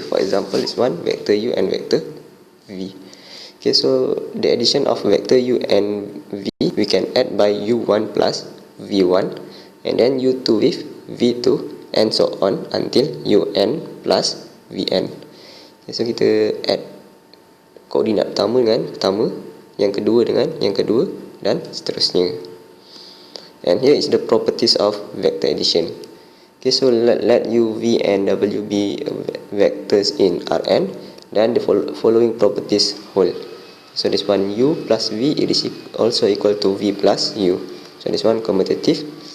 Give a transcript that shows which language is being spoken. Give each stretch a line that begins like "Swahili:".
English: For example, this one vector u and vector v. Okay, so the addition of vector u and v we can add by u1 plus v1 and then u2 with v2 and so on until un plus vn.
Malay: Okay, so kita add koordinat pertama dengan pertama, yang kedua dengan yang kedua dan seterusnya.
English: And here is the properties of vector addition. Okay, so let u, v and w be vectors in Rn, then the following properties hold. So this one u plus v, it is also equal to v plus u. So this one commutative.